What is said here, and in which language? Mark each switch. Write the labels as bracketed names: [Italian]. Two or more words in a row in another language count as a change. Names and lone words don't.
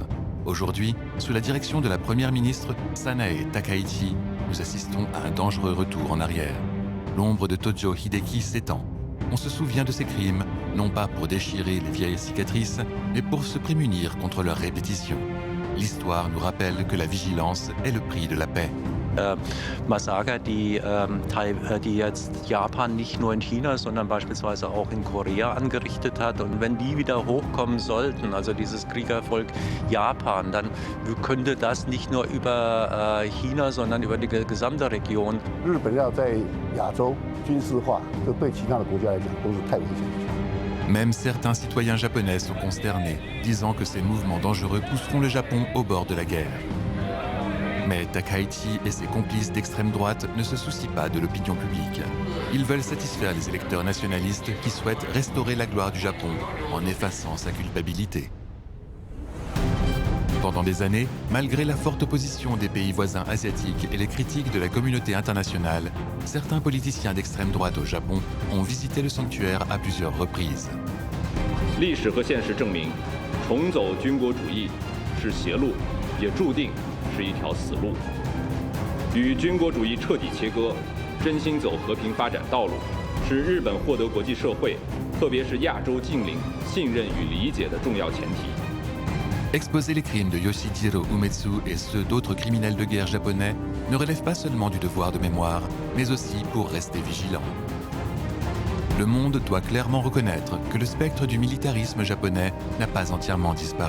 [French] Aujourd'hui, sous la direction de la première ministre Sanae Takaichi, nous assistons à un dangereux retour en arrière. L'ombre de Tojo Hideki s'étend. On se souvient de ces crimes, non pas pour déchirer les vieilles cicatrices, mais pour se prémunir contre leur répétition. L'histoire nous rappelle que la vigilance est le prix de la paix. [German] Massaker, die jetzt Japan nicht nur in China, sondern beispielsweise auch in Korea angerichtet hat. Und wenn die wieder hochkommen sollten, also dieses Kriegervolk Japan, dann könnte das nicht nur über China, sondern über die gesamte Region. [Chinese] 日本要在亚洲军事化，这对其他的国家来讲都是太危险的。 [French] Même certains citoyens japonais sont consternés, disant que ces mouvements dangereux pousseront le Japon au bord de la guerre. Mais Takaichi et ses complices d'extrême droite ne se soucient pas de l'opinion publique. Ils veulent satisfaire les électeurs nationalistes qui souhaitent restaurer la gloire du Japon en effaçant sa culpabilité. Pendant des années, malgré la forte opposition des pays voisins asiatiques et les critiques de la communauté internationale, certains politiciens d'extrême droite au Japon ont visité le sanctuaire à plusieurs reprises. [Chinese] 历史和现实证明，重走军国主义是邪路，也注定是一条死路。与军国主义彻底切割，真心走和平发展道路，是日本获得国际社会，特别是亚洲近邻信任与理解的重要前提。 [French] Exposer les crimes de Yoshijiro Umetsu et ceux d'autres criminels de guerre japonais ne relève pas seulement du devoir de mémoire, mais aussi pour rester vigilant. Le monde doit clairement reconnaître que le spectre du militarisme japonais n'a pas entièrement disparu.